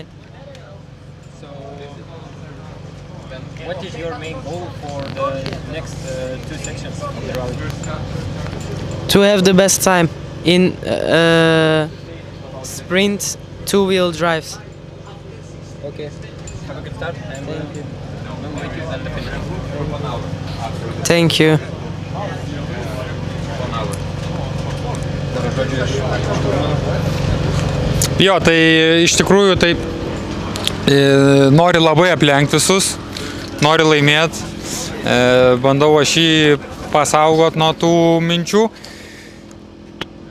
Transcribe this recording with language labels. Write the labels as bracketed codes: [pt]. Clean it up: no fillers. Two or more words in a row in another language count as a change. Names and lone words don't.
[en] So, what is your main goal for the next 2 sections of the rally? To have the best time in sprint 2-wheel drives. Okay, have a good start and we'll meet you at the finish. Thank you. [lt] Jo, tai iš tikrųjų taip nori labai aplenkti visus, nori laimėti, bandau aš jį pasaugot nuo tų minčių.